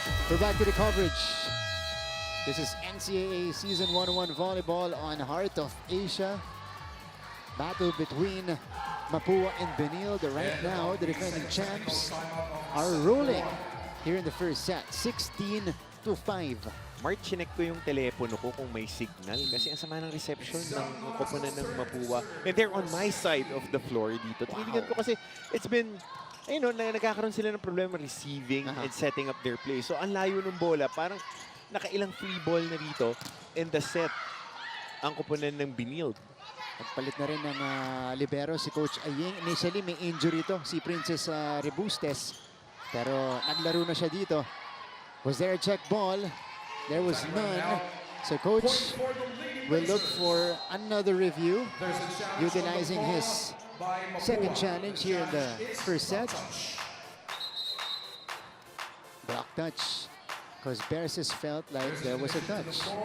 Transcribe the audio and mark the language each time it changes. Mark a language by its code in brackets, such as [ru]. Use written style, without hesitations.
[en] We're back to the coverage. This is NCAA Season 101 Volleyball on Heart of Asia. Battle between Mapua and Benilde. Right now, the defending champs are rolling here in the first set. 16-14 to 5. [tl] Mark, chinek ko yung telepono ko kung may signal kasi ang sama ng reception ng koponan ng Mapua. [en] And they're on my side of the floor dito. [tl] Tinitigan ko kasi [en] it's been, ayun, [tl] nagkakaroon sila ng problema [en] receiving and setting up their play. [tl] So ang layo ng bola, parang nakailang free ball na dito [en] in the set [tl] ang koponan ng Benilde. Nagpalit na rin ng libero si Coach Aying. Initially may injury to si Princess Rebustes. Pero naglaro na siya dito. [en] Was there a check ball? There was none. So Coach will look for another review, utilizing his second challenge here in the first set. Block touch. Because Berses felt like there was a touch.